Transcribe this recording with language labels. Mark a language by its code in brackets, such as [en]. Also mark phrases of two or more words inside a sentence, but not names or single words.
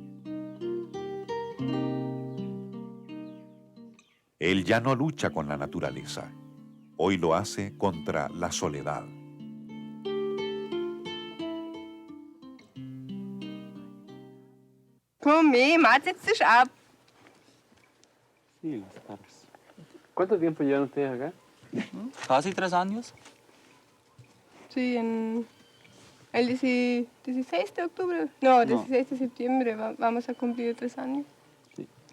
[es] Él ya no lucha con la naturaleza, hoy lo hace contra la soledad. [de] Komm mit, Mats, setz dich ab. [es] Sí, los perros. ¿Cuánto tiempo llevan ustedes acá? Casi 3 años. Sí, en el 16 de octubre, no, 16 de septiembre vamos a cumplir 3 años. Sí.